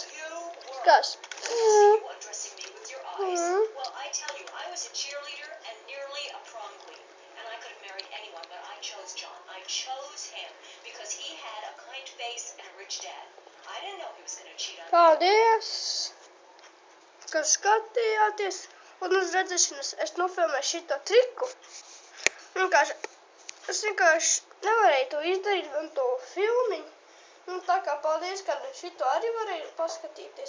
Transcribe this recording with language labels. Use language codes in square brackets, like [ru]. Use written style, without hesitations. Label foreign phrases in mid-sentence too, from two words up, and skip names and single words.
[en] See you undressing me with your eyes. Well, I tell you, I was a cheerleader and nearly a prom queen. And I could have married anyone, but I chose John. I chose him because he had a kind face and a rich dad. I didn't know he was going to cheat on me. [lv] Paldies, ka skatījāties. Un uz redzēšanas es nofilmēju šito triku. Es vienkārši nevarēju to izdarīt un to filmiņu. Tā kā paldies, ka šito arī varēju paskatīties.